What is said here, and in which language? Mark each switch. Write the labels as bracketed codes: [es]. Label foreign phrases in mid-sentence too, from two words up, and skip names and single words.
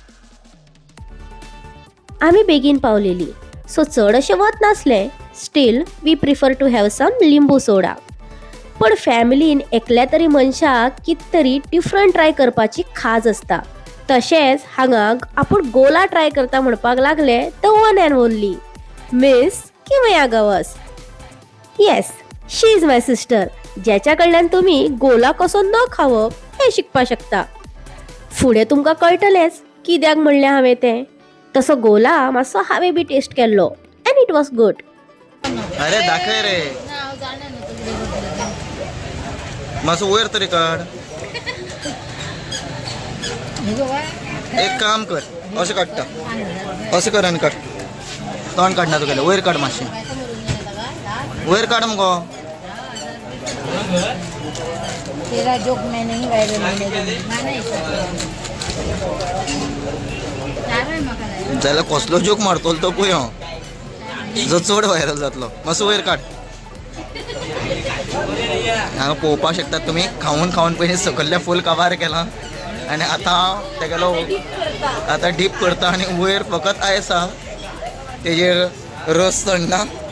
[kok] आमी बेगीन पावलेली, सो चड अशें वत नासलें. [en] still we prefer to have some limbu [kok] सोडा. पण फॅमिलीन एकल्या तरी मनशाक कित तरी [en] different try [kok] करपाची खाज आसता. तशेंच हांगा आपूण गोला ट्राय करता म्हणपाक लागले [en] the one and only Miss [kok] किमया गवस. [en] yes, she is my sister, [kok] ज्याच्या कडल्यान तुम्ही गोला कसो न खावप हे शिकपाक शकता. फुडें तुमकां कळटलेंच कित्याक म्हणलें हांवें तें. तसो गोला मातसो हांवें बी टेस्ट केल्लो [en] and it was good. [kok] अरे दाखय रे, मातसो वयर तरी काड. एक काम कर, अशें काडटा, अशें कर आनी काड. तोंड काडना तुगेलें, वयर काड मातशें, वयर काड मुगो. [hi] तेरा जोक मैं नहीं वायरल [kok] जाल्यार कसलो जोक मारतलो तो पळय हांव, जो चड व्हायरल जातलो. मातसो वयर काड. हांगा पळोवपाक शकतात तुमी, खावन खावन पयलीं सकयल्ल्या फूल कवर केलां आनी आतां तेगेलो आतां डीप करता आनी वयर फकत आयस आसा, तेजेर रस चडना.